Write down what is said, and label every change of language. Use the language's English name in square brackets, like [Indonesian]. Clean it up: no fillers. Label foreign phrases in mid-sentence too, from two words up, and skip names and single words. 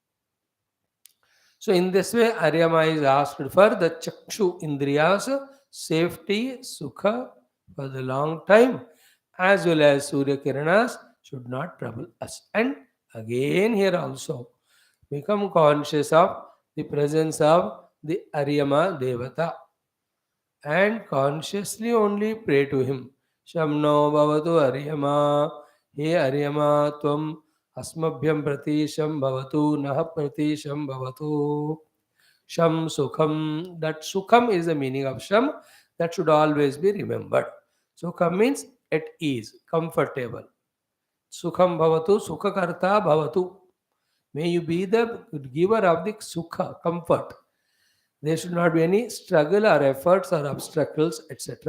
[English] So in this way, Aryama is asked for the [Sanskrit] Chakshu Indriyas [English] safety, Sukha for the long time, as well as [Sanskrit] Surya Kiranas [English] should not trouble us. And again here also, become conscious of the presence of the Aryama Devata and consciously only pray to him. [Sanskrit] Shamno Bhavatu Aryama, He Aryama Tvam Asmabhyam Pratisham Bhavatu Naha Pratisham Bhavatu. Sham Sukham. [English] That Sukham is the meaning of Sham. That should always be remembered. Sukham means at ease, comfortable. [Sanskrit] Sukham Bhavatu, Sukhakarta Bhavatu. [English] May you be the giver of the Sukha, comfort. There should not be any struggle or efforts or obstacles, etc.